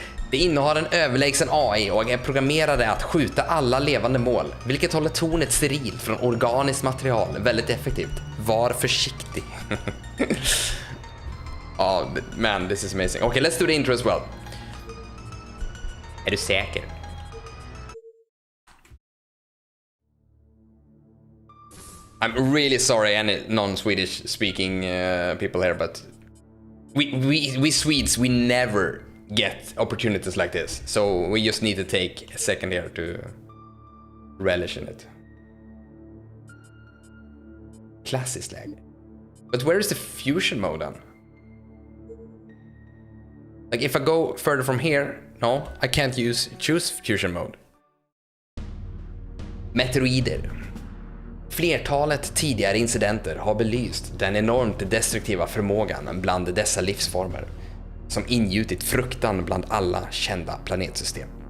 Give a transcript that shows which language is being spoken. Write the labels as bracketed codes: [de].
[sv] Det innehar en överlägsen AI och är programmerade att skjuta alla levande mål, vilket håller tornet sterilt från organiskt material väldigt effektivt. Var försiktig. [en] Oh, man, this is amazing. Okay, let's do the intro as well. [sv] Är du säker? [en] I'm really sorry, any non-Swedish speaking people here, but we Swedes, we never get opportunities like this, so we just need to take a second here to relish in it. [sv] Klassiskt läge. [en] But where is the fusion mode then? Like if I go further from here, no, I can't choose fusion mode. [sv] Metroider. Flertalet tidigare incidenter har belyst den enormt destruktiva förmågan bland dessa livsformer som ingjutit fruktan bland alla kända planetsystem.